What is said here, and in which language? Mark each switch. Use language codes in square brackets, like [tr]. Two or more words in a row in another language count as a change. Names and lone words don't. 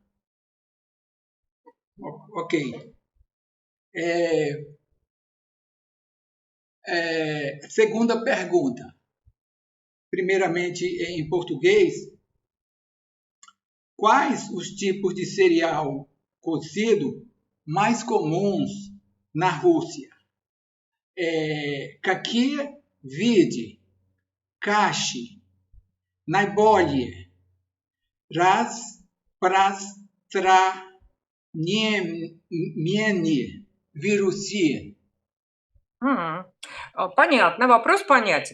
[pt] Ok. Segunda pergunta. Primeiramente, em português, quais os tipos de cereal cozido mais comuns na Rússia? [ru] Какие виды каши наиболее распространены в России? Понятно, вопрос понятен.